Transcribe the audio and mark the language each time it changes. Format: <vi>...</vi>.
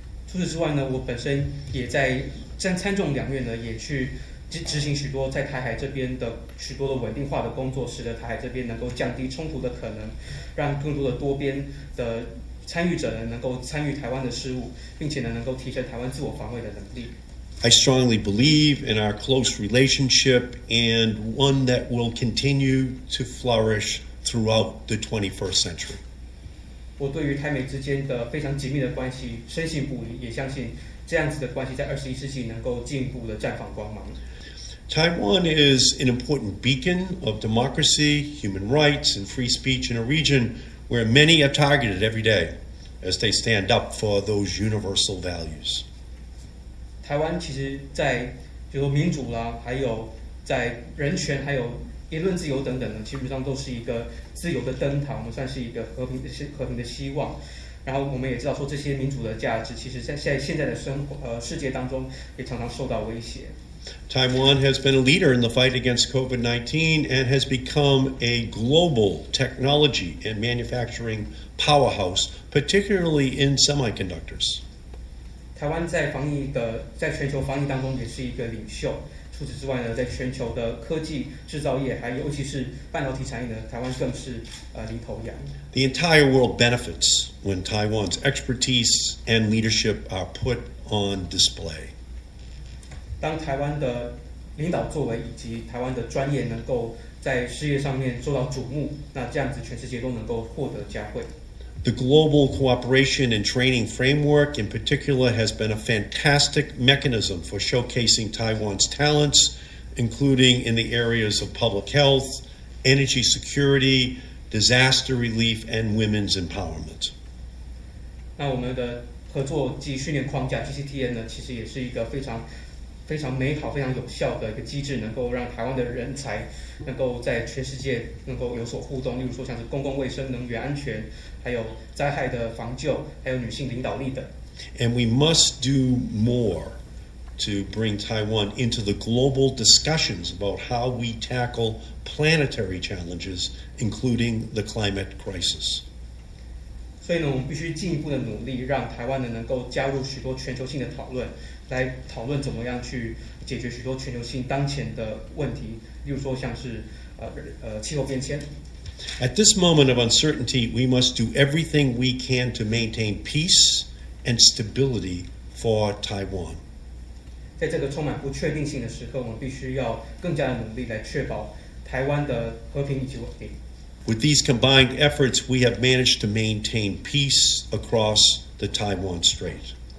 <zh>除此之外呢，我本身也在参众两院呢，也去执行许多在台海这边的许多的稳定化的工作，使得台海这边能够降低冲突的可能，让更多的多边的参与者呢能够参与台湾的事务，并且呢能够提升台湾自我防卫的能力。</zh> <en>I strongly believe in our close relationship and one that will continue to flourish throughout the 21st century.</en> <zh>我对于台美之间的非常紧密的关系深信不疑，也相信这样子的关系在21世纪能够进一步的绽放光芒。</zh> <en>Taiwan is an important beacon of democracy, human rights, and free speech in a region where many are targeted every day as they stand up for those universal values.</en> <zh>台湾其实在比如说民主啦，还有在人权，还有言论自由等等呢，基本上都是一个自由的灯塔，我们算是一个和平的希望。然后我们也知道说这些民主的价值，其实在现在的世界当中也常常受到威胁。</zh> <en>Taiwan has been a leader in the fight against COVID-19 and has become a global technology and manufacturing powerhouse, particularly in semiconductors.</en> <zh>台湾在全球防疫当中也是一个领袖。除此之外呢，在全球的科技制造业，还有尤其是半导体产业呢，台湾更是领头羊。</zh> <en>The entire world benefits when Taiwan's expertise and leadership are put on display.</en> <zh>当台湾的领导作为以及台湾的专业能够在事业上面受到瞩目，那这样子全世界都能够获得嘉惠。</zh> <en>The global cooperation and training framework in particular has been a fantastic mechanism for showcasing Taiwan's talents including in the areas of public health, energy security, disaster relief, and women's empowerment.</en> <zh>那我们的合作及训练框架 GCTN 呢，其实也是一个非常美好、非常有效的一个机制，能够让台湾的人才能够在全世界能够有所互动。例如说像是公共卫生、能源安全，还有灾害的防救，还有女性领导力等。</zh> <en>And we must do more to bring Taiwan into the global discussions about how we tackle planetary challenges, including the climate crisis.</en> <zh>所以呢，我们必须进一步的努力，让台湾呢能够加入许多全球性的讨论，来讨论怎么样去解决许多全球性当前的问题，例如说像是气候变迁。</zh> <en>At this moment of uncertainty, we must do everything we can to maintain peace and stability for Taiwan.</en> <zh>在这个充满不确定性的时刻，我们必须要更加的努力来确保台湾的和平以及稳定。</zh> <en>With these combined efforts, we have managed to maintain peace across the Taiwan Strait.</en>